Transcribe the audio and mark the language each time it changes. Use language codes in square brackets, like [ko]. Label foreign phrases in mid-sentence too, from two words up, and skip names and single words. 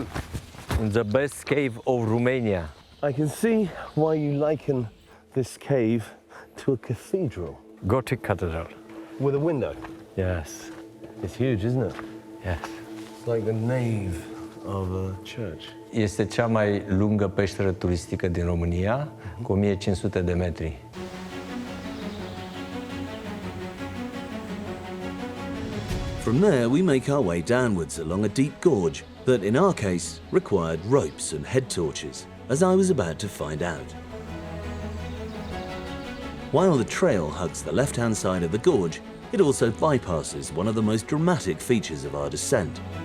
[en] The best cave of Romania. I can see why you liken this cave to a cathedral. Gothic cathedral. With a window. Yes. It's huge, isn't it? Yes. It's like the nave of a church. [ro] Este cea mai lungă peșteră turistică din România, cu 1500 de metri. [en] From there, we make our way downwards along a deep gorge that, in our case, required ropes and head torches, as I was about to find out. While the trail hugs the left-hand side of the gorge, it also bypasses one of the most dramatic features of our descent.